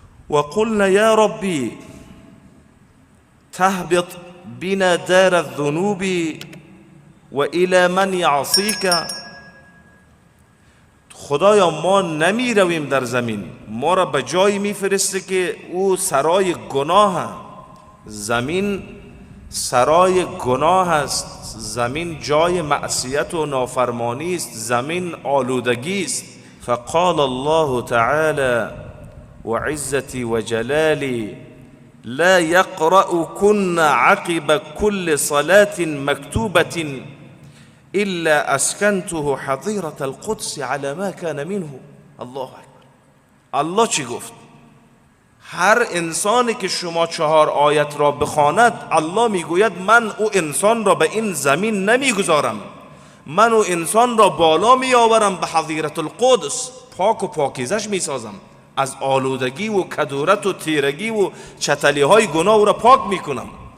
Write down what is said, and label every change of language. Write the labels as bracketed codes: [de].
[ar] و قلنا یا ربی تهبط بنا دار الذنوب و الى من یعصیک، [fa] خدایا ما نمی رویم در زمین، ما را به جایی می فرسته که او سرای گناه، زمین سرای گناه است، زمین جای معصیت و نافرمانی است، زمین آلودگی است. [ar] فقال الله تعالی وعزتي وجلالي لا يقرأكن عقب كل صلاة مكتوبة إلا أسكنته حظيرة القدس على ما كان منه. الله أكبر. [fa] الله چی گفت؟ هر انسانی که شما 4 آیت را بخواند، الله میگوید من او انسان را به این زمین نمیگذارم، من او انسان را بالا میآورم به حظیرة القدس، پاک و پاکیزش میسازم، از آلودگی و کدورت و تیرگی و چتلی های گناه او را پاک میکنم.